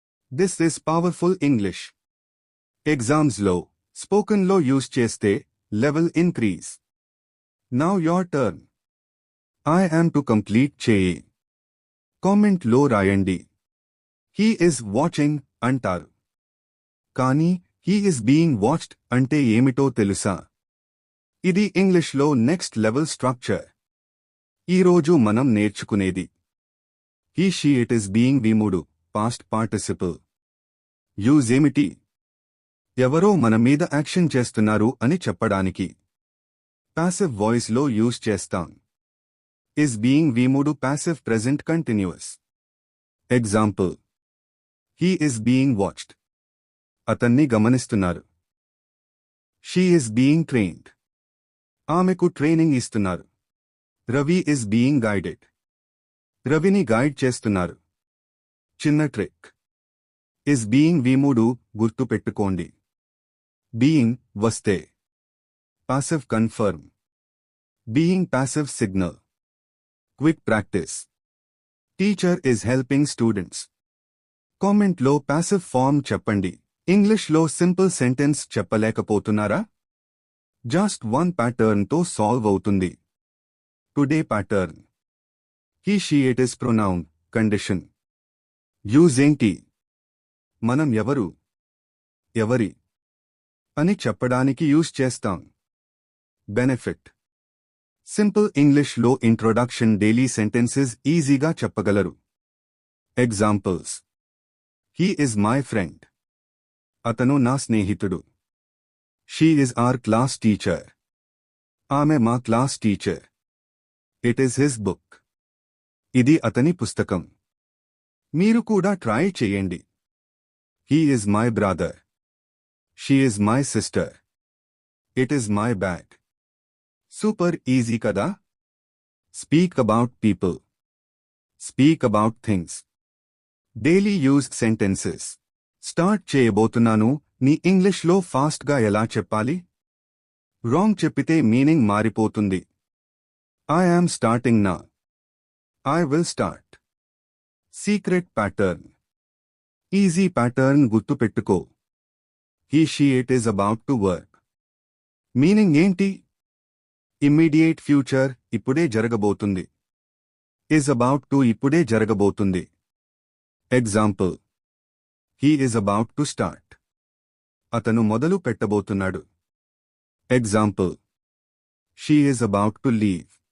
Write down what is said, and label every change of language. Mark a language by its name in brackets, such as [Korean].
[English] This is powerful English. [Telugu] Exams లో spoken లో use చేస్తే level increase. [English] Now your turn. I am to complete [Telugu] చేయి. Comment లో రాయండి. [English] He is watching అంటారు. [Telugu] కానీ [English] he is being watched [Telugu] అంటే ఏమిటో తెలుసా? ఇది ఇంగ్లీష్లో నెక్స్ట్ లెవెల్ స్ట్రక్చర్. ఈరోజు మనం నేర్చుకునేది he she it is being V3 past participle. Use ఏమిటి? ఎవరో మన మీద యాక్షన్ చేస్తున్నారు అని చెప్పడానికి పాసివ్ వాయిస్ లో యూజ్ చేస్తాం. [English] is being V3 passive present continuous. Example he is being watched. [Telugu] అతన్ని గమనిస్తున్నారు. [English] she is being trained. [Telugu] ఆమెకు ట్రైనింగ్ ఇస్తున్నారు. Ravi [English] is being guided. [Telugu] రవిని గైడ్ చేస్తున్నారు. చిన్న ట్రిక్. is being V3 గుర్తు పెట్టుకోండి. [English] being వస్తే passive confirm. being passive signal. Quick practice. Teacher is helping students. [Telugu] Comment లో passive form చెప్పండి. ఇంగ్లీష్ లో simple sentence చెప్పలేకపోతున్నారా? [English] Just one pattern తో solve అవుతుంది. Today pattern. he she it is pronoun condition. [Telugu] Use ఏంటి? మనం ఎవరి అని చెప్పడానికి యూజ్ చేస్తాం. బెనిఫిట్. సింపుల్ ఇంగ్లీష్ లో ఇంట్రొడక్షన్ డైలీ సెంటెన్సెస్ ఈజీగా చెప్పగలరు. [English] Examples he is my friend. [Telugu] అతను నా స్నేహితుడు. [English] she is our class teacher. [Telugu] ఆమె మా class teacher. [English] it is his book. [Telugu] ఇది అతని పుస్తకం. మీరు కూడా ట్రై చేయండి. [English] he is my brother. she is my sister. it is my bag. Super easy కదా? Speak about people. Speak about things. Daily use sentences. [Telugu] Start చేయబోతున్నాను. నీ ఇంగ్లీష్లో ఫాస్ట్గా ఎలా చెప్పాలి? రాంగ్ చెప్పితే మీనింగ్ మారిపోతుంది. [English] I am starting now. I will start. Secret pattern. Easy pattern గుర్తుపెట్టుకో. he she it is about to work. [Telugu] Meaning ఏంటి? ఇమ్మీడియేట్ ఫ్యూచర్ ఇప్పుడే జరగబోతుంది. [English] is about to [Telugu] ఇప్పుడే జరగబోతుంది. [English] Example he is about to start. [Telugu] అతను మొదలు పెట్టబోతున్నాడు. Example [English] she is about to leave.